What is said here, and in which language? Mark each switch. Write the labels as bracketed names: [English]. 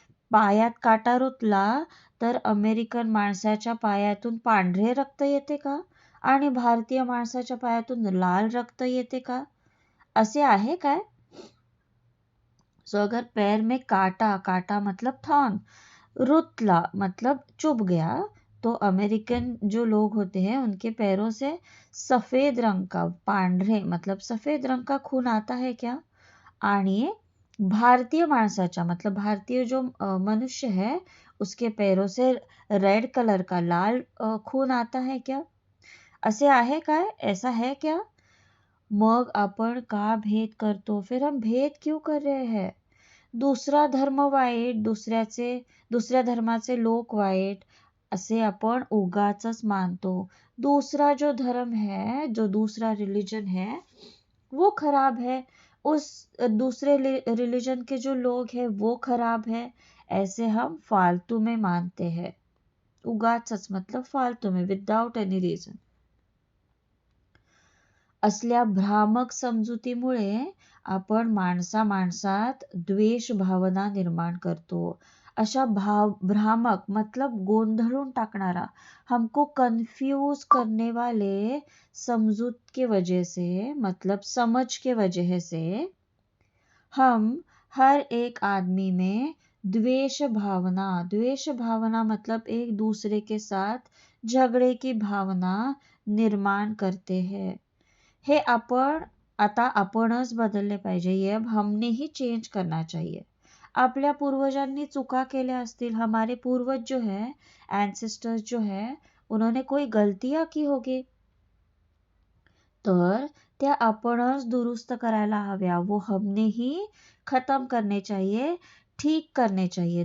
[Marathi] पायात काटा रुतला तर अमेरिकन माणसाच्या पायातून पांढरे रक्त येते का आणि भारतीय माणसाच्या पायातून लाल रक्त येते का? असे आहे काय? [Hindi] सो अगर पैर में काटा मतलब थॉर्न, रुतला मतलब चुभ गया, तो अमेरिकन जो लोग होते हैं उनके पैरों से सफेद रंग का, पांढरे मतलब सफेद रंग का खून आता है क्या? [Marathi] आणि भारतीय माणसाच्या [Hindi] मतलब भारतीय जो मनुष्य है उसके पैरों से रेड कलर का लाल खून आता है क्या? [Marathi] असे आहे काय? [Hindi] ऐसा है क्या? [Marathi] मग आपण का भेद करतो? [Hindi] फिर हम भेद क्यों कर रहे हैं? [Marathi] दुसरा धर्म वाईट, दुसऱ्या धर्माचे लोक वाईट असे आपण उगाचच मानतो. [Hindi] दूसरा जो धर्म है, जो दूसरा रिलीजन है वो खराब है. उस दूसरे रिलीजन के जो लोग हैं वो खराब है. ऐसे हम फालतू में मानते हैं. उगाचच मतलब फालतू में, [English] Without any reason. [Marathi] असल्या भ्रामक समजुतीमुळे आपण माणसात द्वेष भावना निर्माण करतो. अशा भ्रामक [Hindi] मतलब [Marathi] गोंधळून टाकणारा, [Hindi] हमको कंफ्यूज करने वाले समझूत के वजह से मतलब समझ के वजह से हम हर एक आदमी में द्वेष भावना मतलब एक दूसरे के साथ झगड़े की भावना निर्माण करते हैं. [Marathi] हे आपणच बदलले पाहिजे. [Hindi] ये अब हमने ही चेंज करना चाहिए. [Marathi] आपल्या पूर्वजांनी चुका केल्या असतील. [Hindi] हमारे पूर्वज जो है, एंसेस्टर्स जो है, उन्होंने कोई गलतियां की होगी [Marathi] तर त्या आपणच दुरुस्त करायला हव्या. [Hindi] वो हमने ही खत्म करने चाहिए, ठीक करने चाहिए.